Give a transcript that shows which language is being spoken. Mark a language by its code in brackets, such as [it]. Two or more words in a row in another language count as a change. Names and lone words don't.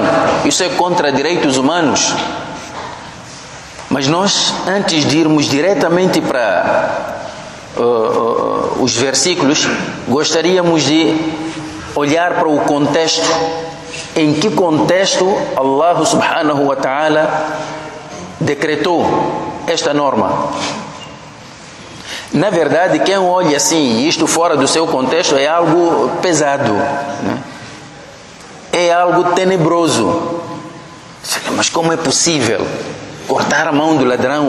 [pt] Isso é contra direitos humanos. Mas nós, antes de irmos diretamente para os versículos, gostaríamos de olhar para o contexto. Em que contexto Allah [ar] سبحانه وتعالى [pt] decretou esta norma? Na verdade, quem olha assim, isto fora do seu contexto, é algo pesado, né? É algo tenebroso. Mas como é possível cortar a mão do ladrão?